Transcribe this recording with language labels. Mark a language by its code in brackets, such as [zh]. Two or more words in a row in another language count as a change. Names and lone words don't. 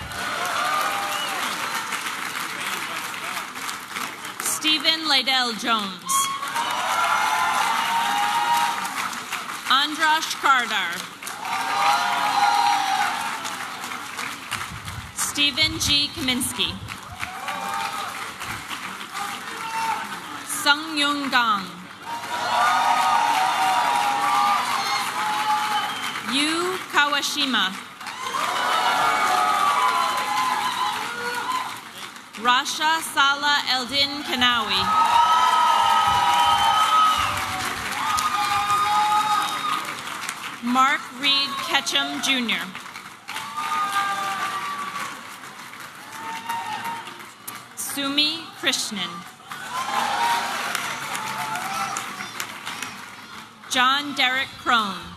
[en] Stephen Liddell Jones. Andrash Kardar. Stephen G. Kaminsky. Sung Yung Gang. Yu Kawashima. Rasha Salah Eldin Kanawi. Mark Reed Ketchum Jr. Sumi Krishnan. John Derek Crone.